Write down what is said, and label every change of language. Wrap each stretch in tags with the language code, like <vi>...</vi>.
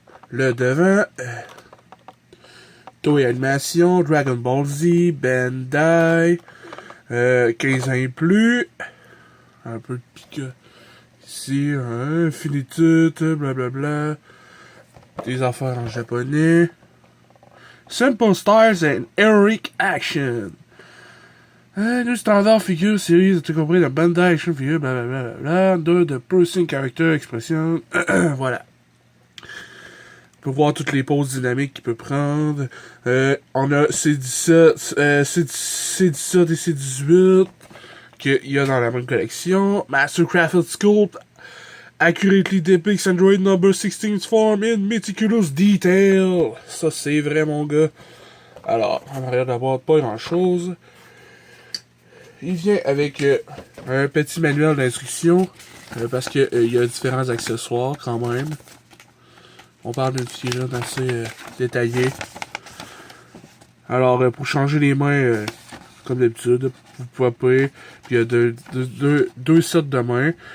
<fr>Le devant, Toei Animation, Dragon Ball Z, Bandai, 15 ans et plus, un peu de Pika ici, finitude, blablabla, des affaires en japonais, Simple Stars and Heroic Action, le standard figure series, tu compris, de Bandai Action Figure, blablabla, de Person Character Expression, voilà. On peut voir toutes les poses dynamiques qu'il peut prendre. On a C17, C17 et C18 qu'il y a dans la même collection.</fr> <en>Mastercrafted Sculpt accurately depicts Android number 16's form in meticulous detail.</en> <fr>Ça, c'est vrai, mon gars. Alors, en arrière de la boîte, pas grand chose. Il vient avec un petit manuel d'instruction parce qu'il y a différents accessoires quand même. On parle d'une figurine assez détaillée. Alors, pour changer les mains, comme d'habitude, vous pouvez, puis il y a deux sets de mains.</fr>